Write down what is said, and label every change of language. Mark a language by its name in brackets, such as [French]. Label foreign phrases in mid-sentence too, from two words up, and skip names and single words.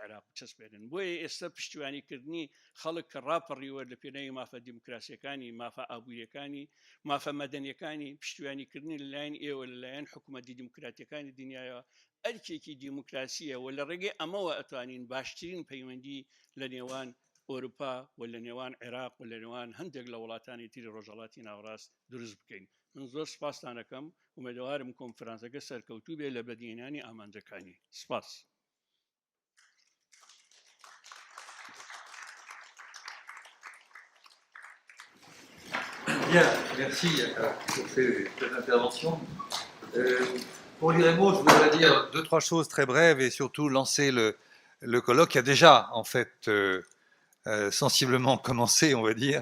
[Central Kurdish] عێراق بچەسپێنن بۆیە ئێستا پشتیوانیکردنی خەڵک کە ڕاپەڕیوە لە پێناوی مافە دیموکراسیەکانی مافە ئابوووریەکانی مافە مەدەنیەکانی پشتیوانیکردنی لەلایەن ئێوە لەلایەن حکوومەتی دیموکراتیەکانی دنیاە ئەرکێکی دیموکراسیە و لە ڕێگەی ئەمەوە ئەتوانین باشترین پەیوەندی لە نێوان ئۆروپا و لە نێوان عێراق و لە نێوان هەندێک لە وڵاتانی تری ڕۆژهەڵاتی ناوڕاست دروست بکەین من زۆر سپاستانەکەم ومێدەوارم کۆنفرانسەکە سەرکەوتوو بێ لە بەدیهێنانی ئامانجەکانی سپاس. [French] Bien, merci pour ces interventions. Pour l'IREMO, je voudrais dire 2-3 choses très brèves et surtout lancer le colloque qui a déjà en fait sensiblement commencé, on va dire.